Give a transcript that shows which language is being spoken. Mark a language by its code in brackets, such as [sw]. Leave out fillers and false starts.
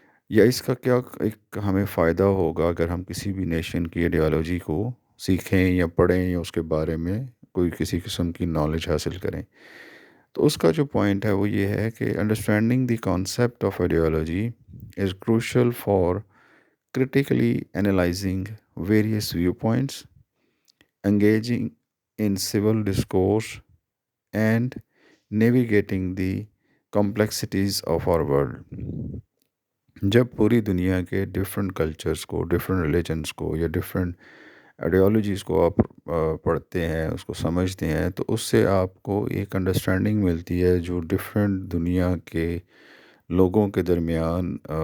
[hi] या इसका क्या एक हमें फ़ायदा होगा अगर हम किसी भी नेशन की आइडियोलॉजी को सीखें या पढ़ें या उसके बारे में कोई किसी किस्म की नॉलेज हासिल करें? तो उसका जो पॉइंट है वो ये है कि [en] Understanding the concept of ideology is crucial for critically analyzing various viewpoints, engaging in civil discourse, and navigating the complexities of our world. [hi] जब पूरी दुनिया के डिफरेंट कल्चर्स को, डिफरेंट रिलीजन्स को या डिफरेंट आइडियोलॉजीज़ को आप पढ़ते हैं, उसको समझते हैं, तो उससे आपको एक अंडरस्टैंडिंग मिलती है जो डिफरेंट दुनिया के लोगों के दरमियान